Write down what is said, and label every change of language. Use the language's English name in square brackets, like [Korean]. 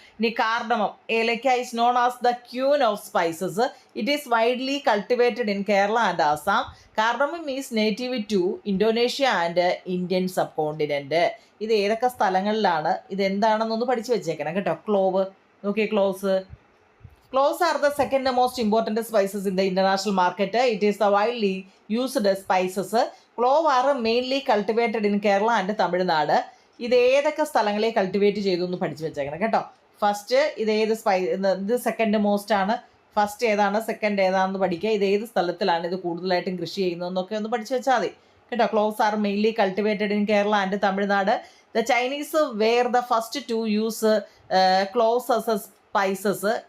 [English] ഇനി കാർഡമം, ഏലക്ക is known as the queen of spices. It is widely cultivated in Kerala and Assam. Cardamom is native to Indonesia and Indian subcontinent. [Malayalam] ഇത് ഏതൊക്കെ സ്ഥലങ്ങളിലാണ്, ഇതെന്താണെന്നൊന്ന് പഠിച്ചു വെച്ചേക്കണം കേട്ടോ. ക്ലോവ്, നോക്കിയേ, cloves, [English] Cloves are the second most important spices in the international market. It is the widely used spices. Clove are mainly cultivated in Kerala and Tamil Nadu. [Malayalam] ഇത് ഏതൊക്കെ സ്ഥലങ്ങളിൽ കൾട്ടിവേറ്റ് ചെയ്തു എന്ന് പഠിച്ചു വെച്ചേക്കണം കേട്ടോ. ഫസ്റ്റ് ഇത് ഏത് ഇത് സെക്കൻഡ് മോസ്റ്റ് ആണ്, ഫസ്റ്റ് ഏതാണ് സെക്കൻഡ് ഏതാണെന്ന് പഠിക്കുക. ഇത് ഏത് സ്ഥലത്തിലാണ് ഇത് കൂടുതലായിട്ടും കൃഷി ചെയ്യുന്നതെന്നൊക്കെ ഒന്ന് പഠിച്ചു വെച്ചാൽ മതി കേട്ടോ. [English] Cloves are mainly cultivated in Kerala and Tamil Nadu. The Chinese were the first to use cloves as a spices.